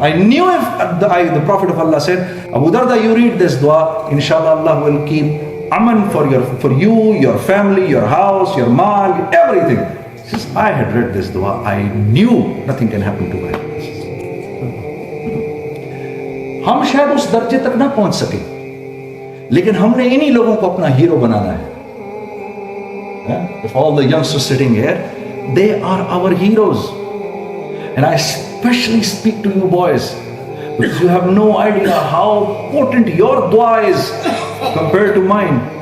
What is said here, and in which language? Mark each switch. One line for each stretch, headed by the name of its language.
English: I knew if the Prophet of Allah said, Abu Darda, you read this dua, inshallah Allah will keep aman for you, your family, your house, your mal, everything. He says, I had read this dua, I knew nothing can happen to me.
Urdu: ہم شاید اس درجے تک نہ پہنچ سکے, لیکن ہم نے انہی لوگوں کو اپنا ہیرو بنانا ہے.
English: If all the youngsters sitting here, they are our heroes. And I especially speak to you boys, because you have no idea how potent your dua is compared to mine.